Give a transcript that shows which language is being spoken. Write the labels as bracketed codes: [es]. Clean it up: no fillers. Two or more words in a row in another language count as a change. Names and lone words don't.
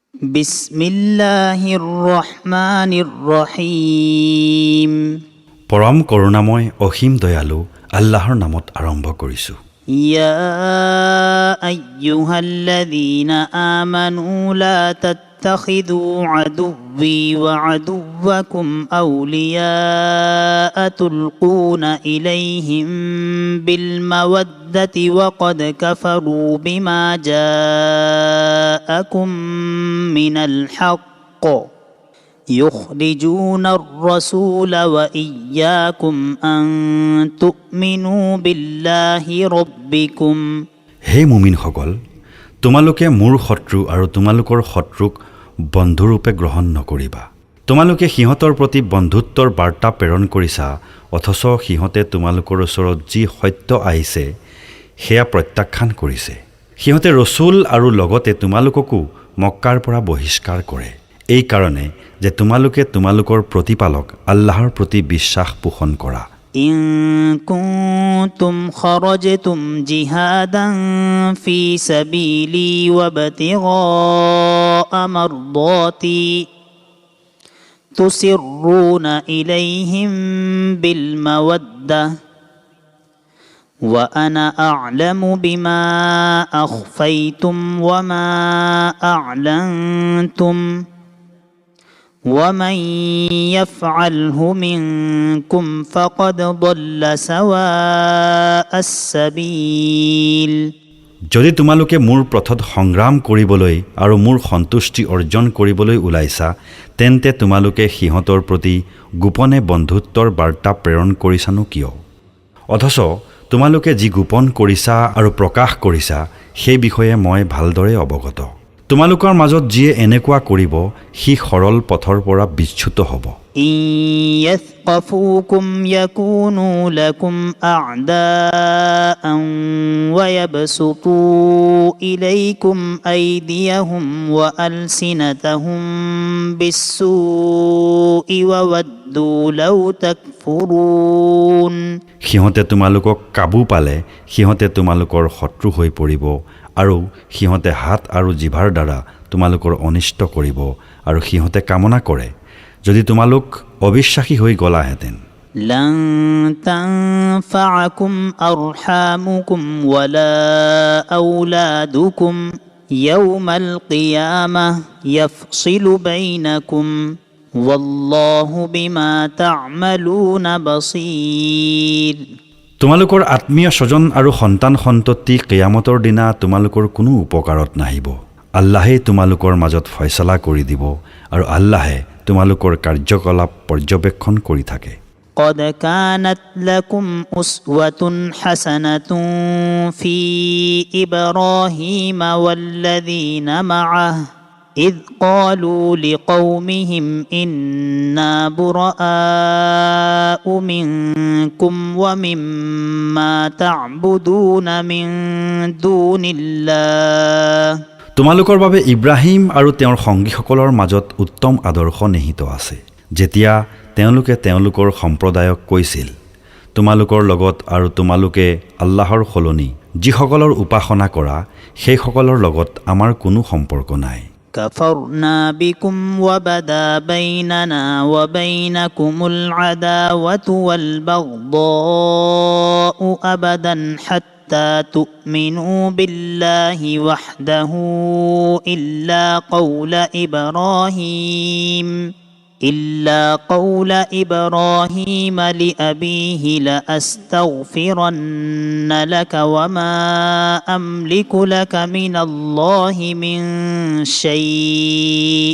[ar] بسم الله الرحمن الرحيم. [as] পৰম কৰুণাময় অসীম দয়ালু আল্লাহৰ নামত আৰম্ভ কৰিছোঁ। [ar] يا أيها الذين آمنوا لا تتخذوا عدوي وعدوكم أولياء تلقون إليهم بالمودة وقد كفروا بما جاءكم من الحق يخرجون الرسول وإياكم أن تؤمنوا بالله ربكم। [as] হে মুমিনসকল, তোমালোকে মোৰ শত্ৰু আৰু তোমালোকৰ শত্ৰুক বন্ধুৰূপে গ্ৰহণ নকৰিবা। তোমালোকে সিহঁতৰ প্ৰতি বন্ধুত্বৰ বাৰ্তা প্ৰেৰণ কৰিছা, অথচ সিহঁতে তোমালোকৰ ওচৰত যি সত্য আহিছে সেয়া প্ৰত্যাখ্যান কৰিছে। সিহঁতে ৰচুল আৰু লগতে তোমালোককো মক্কাৰ পৰা বহিষ্কাৰ কৰে, এই কাৰণে যে তোমালোকে তোমালোকৰ প্ৰতিপালক আল্লাহৰ প্ৰতি বিশ্বাস পোষণ কৰা। [ar] إن كنتم خرجتم جهادا في سبيلي وابتغاء مرضاتي تسرون إليهم بالمودة وأنا أعلم بما أخفيتم وما أعلنتم ومن يفعله منكم فقد ضل سواء السبيل। [as] যদি তোমালোকে মোৰ পথত সংগ্ৰাম কৰিবলৈ আৰু মোৰ সন্তুষ্টি অৰ্জন কৰিবলৈ ওলাইছা, তেন্তে তোমালোকে সিহঁতৰ প্ৰতি গোপনে বন্ধুত্বৰ বাৰ্তা প্ৰেৰণ কৰিছানো কিয়? অথচ তোমালোকে যি গোপন কৰিছা আৰু প্ৰকাশ কৰিছা সেই বিষয়ে মই ভালদৰে অৱগত। তোমালোকৰ মাজত যিয়ে এনেকুৱা কৰিব সি সৰল পথৰ পৰা বিচ্যুত হ'ব। [ar] يثقفوكم يكونوا لكم أعداء ويبسطوا إليكم أيديهم وألسنتهم بالسوء وودوا لو تكفرون. [as] সিহঁতে তোমালোকক কাবু পালে সিহঁতে তোমালোকৰ শত্ৰু হৈ পৰিব আৰু সিহঁতে হাত আৰু জিভাৰ দ্বাৰা তোমালোকৰ অনিষ্ট কৰিব, আৰু সিহঁতে কামনা কৰে যদি তোমালোক অবিশ্বাসী হৈ গলাহেঁতেন। [ar] لن تنفعكم أرحامكم ولا أولادكم يوم القيامة يفصل بينكم والله بما تعملون بصير. [as] তোমালোকৰ আত্মীয় স্বজন আৰু সন্তান সন্ততি কিয়ামতৰ দিনা তোমালোকৰ কোনো উপকাৰত নাহিব। আল্লাহে তোমালোকৰ মাজত ফয়ছলা কৰি দিব, আৰু আল্লাহে তোমালোকৰ কাৰ্যকলাপ পৰ্যবেক্ষণ কৰি থাকে। [ar] قد كانت لكم أسوة حسنة في إبراهيم والذين معه إذ قالوا لقومهم إنا براء منكم ومما تعبدون من دون الله। [as] তোমালোকৰ বাবে ইব্ৰাহিম আৰু তেওঁৰ সংগীসকলৰ মাজত উত্তম আদৰ্শ নিহিত আছে, যেতিয়া তেওঁলোকে তেওঁলোকৰ সম্প্ৰদায়ক কৈছিল, তোমালোকৰ লগত আৰু তোমালোকে আল্লাহৰ সলনি যিসকলৰ উপাসনা কৰা সেইসকলৰ লগত আমাৰ কোনো সম্পৰ্ক নাই। [ar] كفرنا بكم وبدا بيننا وبينكم العداوة والبغضاء أبدا حتى تؤمنوا بالله وحده إلا قول إبراهيم لأبيه لأستغفرن لك وما أملك لك من الله من شيء।